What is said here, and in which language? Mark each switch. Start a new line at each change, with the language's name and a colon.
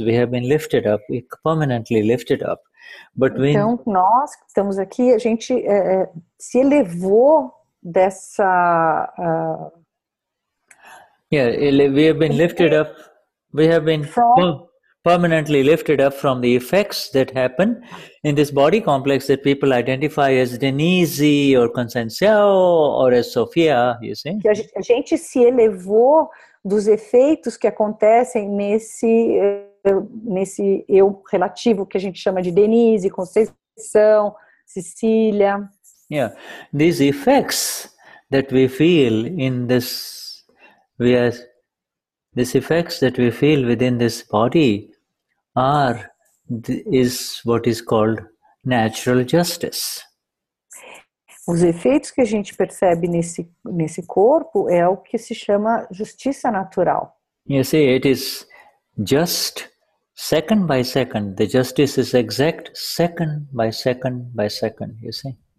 English: We have been lifted up, permanently lifted up. But
Portuguese: então, nós que estamos aqui, a gente se elevou dessa...
English: we have been lifted up. We have been permanently lifted up from the effects that happen in this body complex that people identify as Denize or Conceição or as Sophia, you see.
Portuguese: Que a gente se elevou dos efeitos que acontecem nesse eu relativo que a gente chama de Denize, Conceição, Cecília.
English: Yeah, these effects that we feel in this, these effects that we feel within this body are is what is called natural justice.
Portuguese: Os efeitos que a gente percebe nesse corpo é o que se chama justiça natural.
English: You see, it is just second by second. The justice is exact second by second by second, you see.